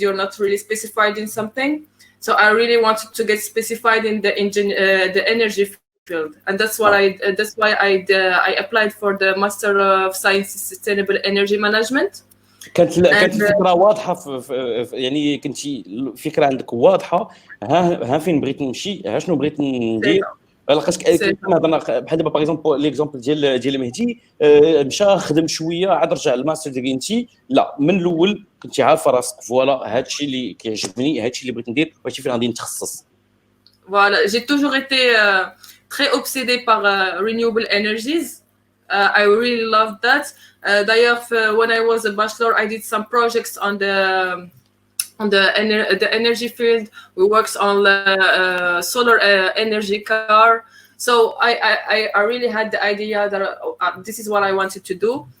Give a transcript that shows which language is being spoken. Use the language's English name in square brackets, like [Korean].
[English] You're not really specified in something. So I really wanted to get specified in the energy field, and that's what that's why I applied for the Master of Science in Sustainable Energy Management. [Arabic] كانت الفكره واضحه يعني كنتي الفكره عندك واضحه ها فين بغيت نمشي ها شنو بغيت ندير لقيت كنهضر بحال دابا باغ اكزومبل ليكزومبل ديال مهدي مشى خدم شويه عاد رجع للماستر ديالي انت لا من الاول كنتي عارفه راسك فوالا هادشي اللي كيعجبني هادشي اللي بغيت ندير وهادشي فين غادي نتخصص. [French] Voilà, j'ai toujours été très obsédée par [English] renewable energies. I really loved that. D'ailleurs, when I was a bachelor, I did some projects on the energy field. We worked on the solar energy car. So I really had the idea that this is what I wanted to do.